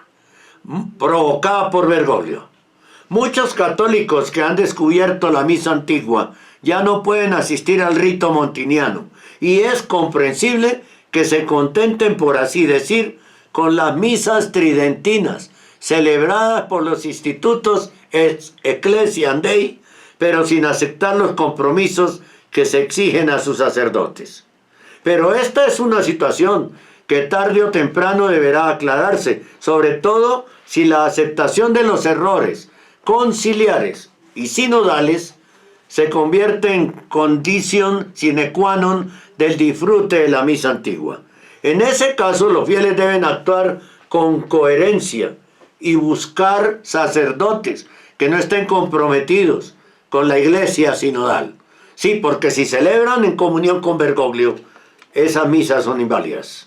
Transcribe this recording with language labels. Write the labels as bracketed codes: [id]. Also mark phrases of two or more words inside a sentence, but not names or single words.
[es] Provocada por Bergoglio. Muchos católicos que han descubierto la misa antigua ya no pueden asistir al rito montiniano, y es comprensible que se contenten, por así decir, con las misas tridentinas, celebradas por los institutos Ecclesiam Dei, pero sin aceptar los compromisos que se exigen a sus sacerdotes. Pero esta es una situación que tarde o temprano deberá aclararse, sobre todo si la aceptación de los errores conciliares y sinodales se convierte en condición [la] sine qua non [es] del disfrute de la misa antigua. En ese caso, los fieles deben actuar con coherencia y buscar sacerdotes que no estén comprometidos con la iglesia sinodal. Sí, porque si celebran en comunión con Bergoglio, esas misas son inválidas.